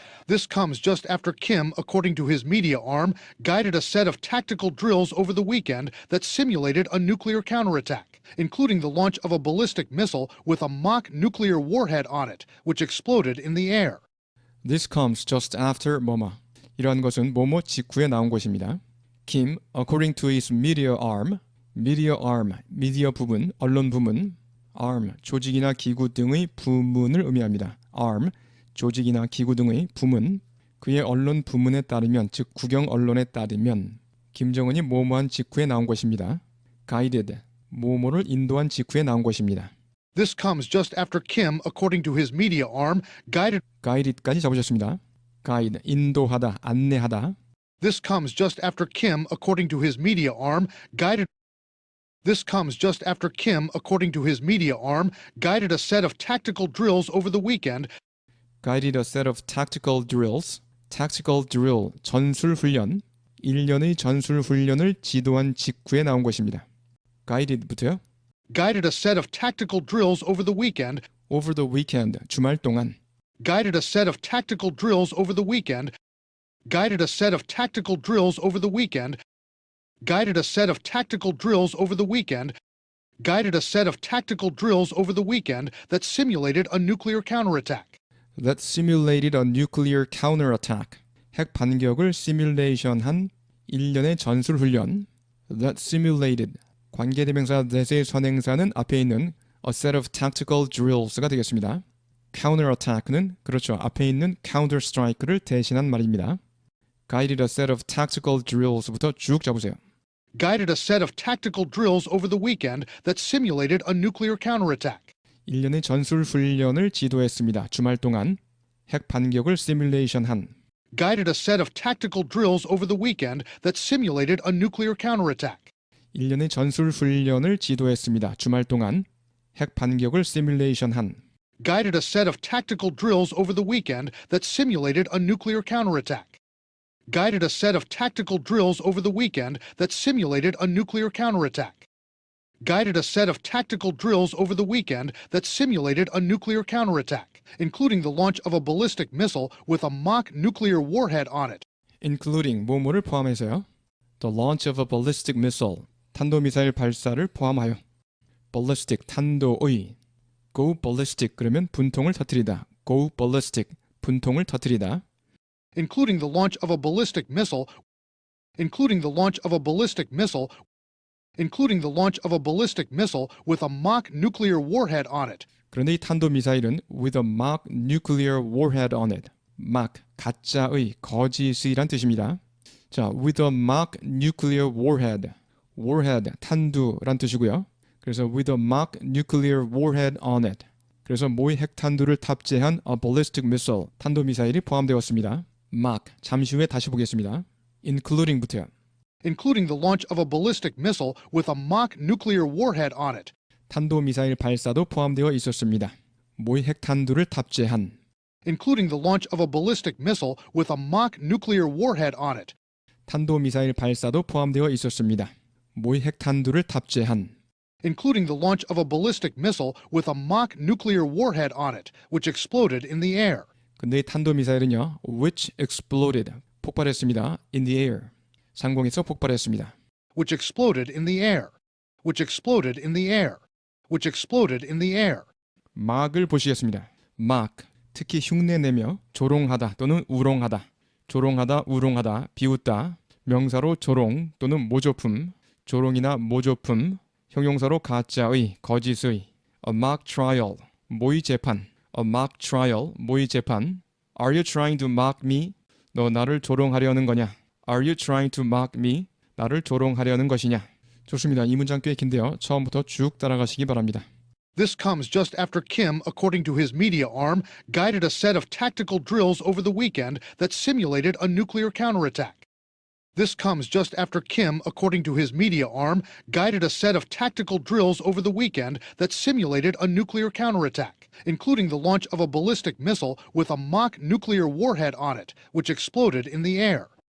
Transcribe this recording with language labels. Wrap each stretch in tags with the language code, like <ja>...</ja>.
<en>This comes just after Kim, according to his media arm, guided a set of tactical drills over the weekend that simulated a nuclear counterattack, including the launch of a ballistic missile with a mock nuclear warhead on it, which exploded in the air. This comes just after</en> <ko>뭐뭐. 이러한 것은 뭐뭐 직후에 나온 것입니다.</ko> <en>Kim, according to his media arm,</en> <ko>미디어 부문, 언론 부문, arm, 조직이나 기구 등의 부문을 의미합니다. arm, 조직이나 기구 등의 부문, 그의 언론 부문에 따르면, 즉 국영 언론에 따르면 김정은이 뭐뭐한 직후에 나온 것입니다. guided, 뭐뭐를 인도한 직후에 나온 것입니다.</ko> <en>This comes just after Kim, according to his media arm,</en> <ko>guided까지 잡으셨습니다. guide, 인도하다, 안내하다.</ko> <en>This comes just after Kim, according to his media arm, guided This comes just after Kim, according to his media arm, guided a set of tactical drills over the weekend guided a set of tactical drills. tactical drill,</en> <ko>전술 훈련. 일련의 전술 훈련을 지도한 직후에 나온 것입니다. guided부터요.</ko> <en>guided a set of tactical drills over the weekend over the weekend,</en> <ko>주말 동안.</ko> <en>guided a set of tactical drills over the weekend guided a set of tactical drills over the weekend guided a set of tactical drills over the weekend guided a set of tactical drills over the weekend that simulated a nuclear counterattack. that simulated a nuclear counterattack.</en> <ko>핵 반격을 시뮬레이션한 일련의 전술 훈련. that simulated. 관계대명사 that의 선행사는 앞에 있는</ko> <en>a set of tactical drills</en> <ko>가 되겠습니다. counterattack는 그렇죠. 앞에 있는</ko> <en>counter strike</en> <ko>를 대신한 말입니다.</ko> <en>guided a set of tactical drills</en> <ko>부터 쭉 잡으세요.</ko> <en>guided a set of tactical drills over the weekend that simulated a nuclear counterattack.</en> <ko>일련의 전술 훈련을 지도했습니다. 주말 동안 핵 반격을 시뮬레이션한</ko> <en>guided a set of tactical drills over the weekend that simulated a nuclear counterattack.</en> <ko>일련의 전술 훈련을 지도했습니다. 주말 동안 핵 반격을 시뮬레이션한</ko> <en>guided a set of tactical drills over the weekend that simulated a nuclear counterattack. guided a set of tactical drills over the weekend that simulated a nuclear counterattack. guided a set of tactical drills over the weekend that simulated a nuclear counterattack, including the launch of a ballistic missile with a mock nuclear warhead on it.</en> <ko>including 뭐뭐를 포함해서요.</ko> <en>the launch of a ballistic missile,</en> <ko>탄도미사일 발사를 포함하여</ko> <en>ballistic, 탄도의 go ballistic</en> <ko>그러면 분통을 터뜨리다.</ko> <en>go ballistic,</en> <ko>분통을 터뜨리다.</ko> <en>including the launch of a ballistic missile including the launch of a ballistic missile including the launch of a ballistic missile with a mock nuclear warhead on it.</en> <ko>그런데 이 탄도미사일은</ko> <en>with a mock nuclear warhead on it.</en> <ko>mock, 가짜의, 거짓이란 뜻입니다. 자,</ko> <en>with a mock nuclear warhead.</en> <ko>warhead, 탄두란 뜻이고요. 그래서</ko> <en>with a mock nuclear warhead on it.</en> <ko>그래서 모의 핵탄두를 탑재한 a ballistic missile, 탄도미사일이 포함되었습니다. mock, 잠시 후에 다시 보겠습니다. including부터요.</ko> <en>including the launch of a ballistic missile with a mock nuclear warhead on it.</en> <ko>탄도미사일 발사도 포함되어 있었습니다. 모의 핵탄두를 탑재한</ko> <en>including the launch of a ballistic missile with a mock nuclear warhead on it.</en> <ko>탄도미사일 발사도 포함되어 있었습니다. 모의 핵탄두를 탑재한</ko> <en>including the launch of a ballistic missile with a mock nuclear warhead on it, which exploded in the air.</en> <ko>근데 이 탄도미사일은요,</ko> <en>which exploded,</en> <ko>폭발했습니다.</ko> <en>in the air,</en> <ko>상공에서 폭발했습니다.</ko> <en>which exploded in the air. which exploded in the air. which exploded in the air.</en> <ko>막을 보시겠습니다. mock, 특히 흉내내며 조롱하다 또는 우롱하다. 조롱하다, 우롱하다, 비웃다. 명사로 조롱 또는 모조품, 조롱이나 모조품. 형용사로 가짜의, 거짓의.</ko> <en>a mock trial,</en> <ko>모의 재판. a mock trial, 모의 재판.</ko> <en>Are you trying to mock me?</en> <ko>너 나를 조롱하려는 거냐?</ko> <en>Are you trying to mock me?</en> <ko>나를 조롱하려는 것이냐? 좋습니다. 이 문장 꽤 긴데요. 처음부터 쭉 따라가시기 바랍니다.</ko> <en>This comes just after Kim, according to his media arm, guided a set of tactical drills over the weekend that simulated a nuclear counterattack. This comes just after Kim, according to his media arm, guided a set of tactical drills over the weekend that simulated a nuclear counterattack, including the launch of a ballistic missile with a mock nuclear warhead on it, which exploded in the air.</en>